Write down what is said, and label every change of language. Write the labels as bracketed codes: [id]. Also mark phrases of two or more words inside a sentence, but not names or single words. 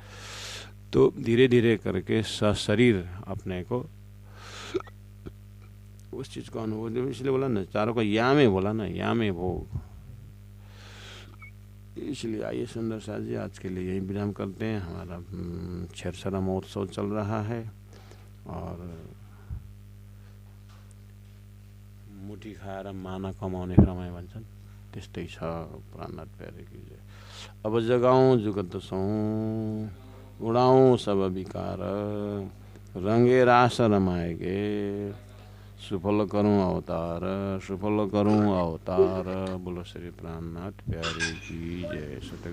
[hi] तो धीरे धीरे करके शरीर अपने को उस चीज़ को अनुभव, इसलिए बोला ना चारों का यामे, बोला ना यामे भोग। इसलिए आइए सुंदर साथ जी, आज के लिए यही विराम करते हैं। हमारा छेरछरा महोत्सव चल रहा है और [ne] मुठी खाएर माना कमाउने समय भन्छन्, त्यस्तै छ [hi] प्राणनाथ प्यारे की जय। अब जगाऊं जुगत सौं, उड़ाऊं सब विकार, रंगे रास रमाएगे, सुफल करूं अवतार, सुफल करूं अवतार। बोलो श्री प्राणनाथ प्यारे की जय।